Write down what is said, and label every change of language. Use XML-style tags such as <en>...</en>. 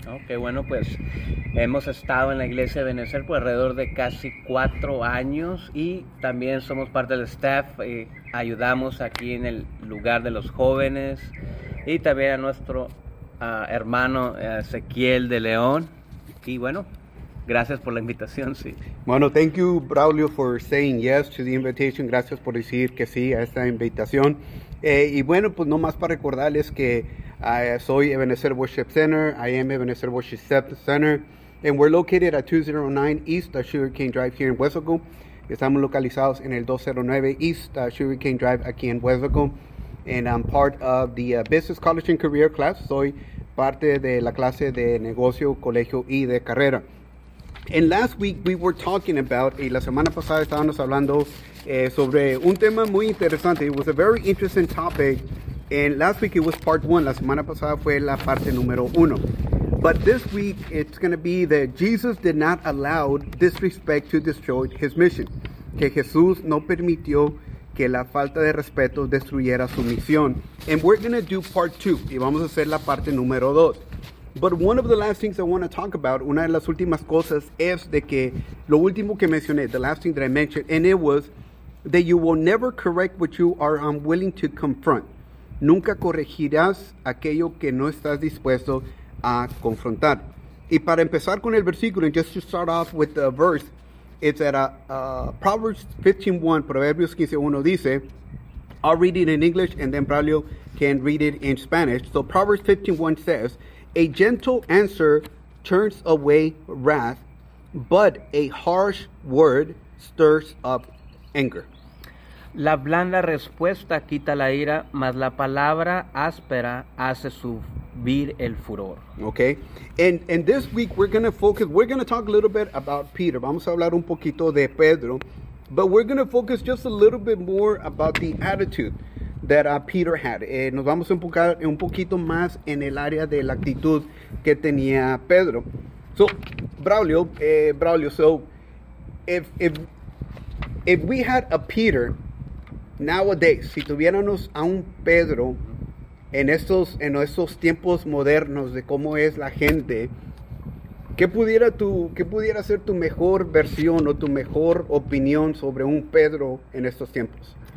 <es>Okay, bueno, pues hemos estado en la iglesia de Benecer por alrededor de casi 4 años y también somos parte del staff y ayudamos aquí en el lugar de los jóvenes y también a nuestro hermano Ezequiel de León. Y bueno, gracias por la invitación, sí.</es> <en>Bueno, thank you, Braulio, for saying yes to the invitation.</en> <es>Gracias por decir que sí a esta invitación. Y bueno, pues no más para recordarles que soy Ebenezer Worship Center.</es> <en>I am Ebenezer Worship Center. And we're located at 209 East Sugar Cane Drive here in West Laco.</en> <es>Estamos localizados en el 209 East Sugar Cane Drive aquí en West Laco.</es> <en>And I'm part of the Business College and Career Class.</en> <es>Soy parte de la clase de negocio, colegio y de carrera.</es> <en>And last week we were talking about,</en> <es>y la semana pasada estábamos hablando sobre un tema muy interesante.</es> <en>It was a very interesting topic. And last week it was part one.</en> <es>La semana pasada fue la parte número uno.</es> <en>But this week it's going to be that Jesus did not allow disrespect to destroy his mission.</en> <es>Que Jesús no permitió que la falta de respeto destruyera su misión.</es> <en>And we're going to do part two.</en> <es>Y vamos a hacer la parte número dos.</es> <en>But one of the last things I want to talk about,</en> <es>una de las últimas cosas es de que lo último que mencioné,</es> <en>the last thing that I mentioned, and it was that you will never correct what you are unwilling to confront.</en> <es>Nunca corregirás aquello que no estás dispuesto a confrontar. Y para empezar con el versículo,</es> <en>and just to start off with the verse, it's at Proverbs 15:1,</en> <es>Proverbios 15:1 dice,</es> <en>I'll read it in English and then Braulio can read it in Spanish. So Proverbs 15:1 says, a gentle answer turns away wrath, but a harsh word stirs up anger.</en> <es>La blanda respuesta quita la ira, mas la palabra áspera hace subir el furor.</es> <en>Okay. And this week we're going to focus, we're going to talk a little bit about Peter.</en> <es>Vamos a hablar un poquito de Pedro,</es> <en>but we're going to focus just a little bit more about the attitude that Peter had.</en> <es>Nos vamos a enfocar un poquito más en el área de la actitud que tenía Pedro.</es> <en>So, Braulio, so if we had a Peter nowadays,</en> <es>si tuviéramos a un Pedro en esos tiempos modernos de cómo es la gente, ¿qué pudiera ser tu mejor versión o tu mejor opinión sobre un Pedro en estos tiempos?</es>